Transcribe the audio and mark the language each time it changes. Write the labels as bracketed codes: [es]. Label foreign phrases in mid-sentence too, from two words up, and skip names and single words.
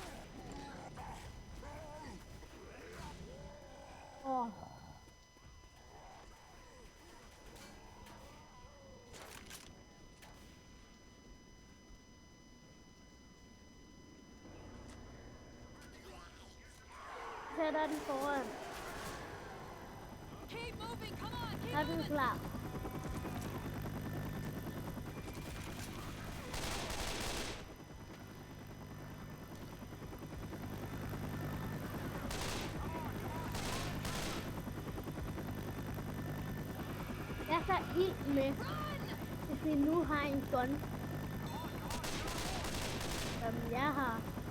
[da] Åh. Sætter den foran. [en] Keep moving, come on, keep [da] Er den klar? Jeg tager ild med, hvis vi nu har en gun, som jeg har.